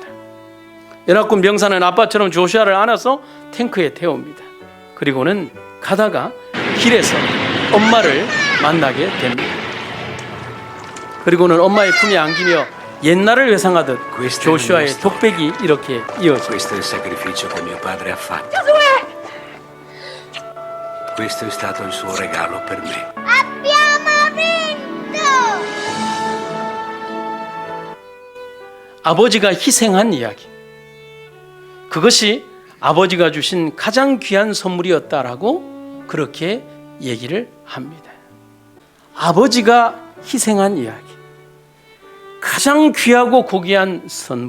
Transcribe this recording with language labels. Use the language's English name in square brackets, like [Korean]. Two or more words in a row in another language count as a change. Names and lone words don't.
[Korean] 연합군 병사는 아빠처럼 조슈아를 안아서 탱크에 태웁니다. 그리고는 가다가 길에서 엄마를 만나게 됩니다. 그리고는 엄마의 품에 안기며 옛날을 회상하듯 조슈아의 독백이 이렇게 이어집니다. [Italian] Questo è il sacrificio che mio padre ha fatto. Questo è stato il suo regalo per me. Abbiamo vinto! [Korean] 아버지가 희생한 이야기. 그것이 아버지가 주신 가장 귀한 선물이었다라고 그렇게 얘기를 합니다. 아버지가 희생한 이야기. 가장 귀하고 고귀한 선물.